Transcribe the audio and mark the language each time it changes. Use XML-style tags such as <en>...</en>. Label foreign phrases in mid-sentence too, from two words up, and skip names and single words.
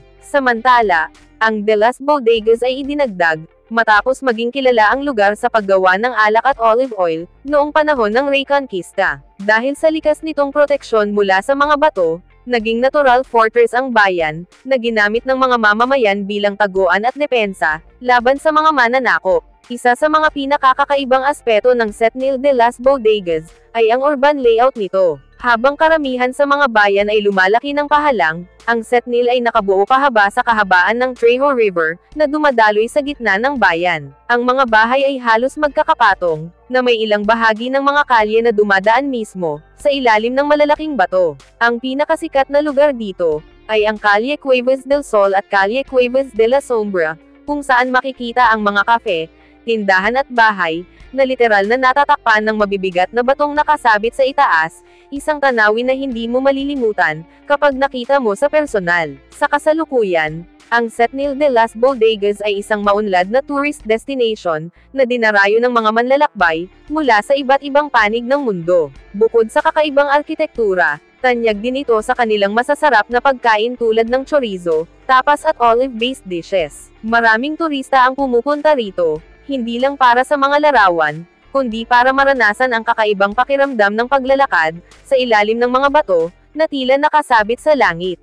<tl>Samantala, ang De las Bodegas ay idinagdag, matapos maging kilala ang lugar sa paggawa ng alak at</tl> <en>olive oil,</en> <tl>noong panahon ng Reconquista. Dahil sa likas nitong proteksyon mula sa mga bato, Naging</tl> <en>natural fortress</en> <tl>ang bayan, na ginamit ng mga mamamayan bilang taguan at depensa, laban sa mga mananakop. Isa sa mga pinakakakaibang aspeto ng Setnil de las Bodegas, ay ang</tl> <en>urban layout</en> <tl>nito. Habang karamihan sa mga bayan ay lumalaki ng pahalang, ang Setnil ay nakabuo pahaba sa kahabaan ng Trejo River, na dumadaloy sa gitna ng bayan. Ang mga bahay ay halos magkakapatong, na may ilang bahagi ng mga kalye na dumadaan mismo, sa ilalim ng malalaking bato. Ang pinakasikat na lugar dito, ay ang Calle Cuevas del Sol at Calle Cuevas de la Sombra, kung saan makikita ang mga kafe, tindahan at bahay, na literal na natatakpan ng mabibigat na batong nakasabit sa itaas, isang tanawin na hindi mo malilimutan, kapag nakita mo sa personal. Sa kasalukuyan, ang Setnil de las Bodegas ay isang maunlad na</tl> <en>tourist destination,</en> <tl>na dinarayo ng mga manlalakbay, mula sa iba't ibang panig ng mundo. Bukod sa kakaibang arkitektura, tanyag din ito sa kanilang masasarap na pagkain tulad ng chorizo, tapas at</tl> <en>olive-based dishes.</en> <tl>Maraming turista ang pumupunta rito, hindi lang para sa mga larawan, kundi para maranasan ang kakaibang pakiramdam ng paglalakad, sa ilalim ng mga bato, na tila nakasabit sa langit.</tl>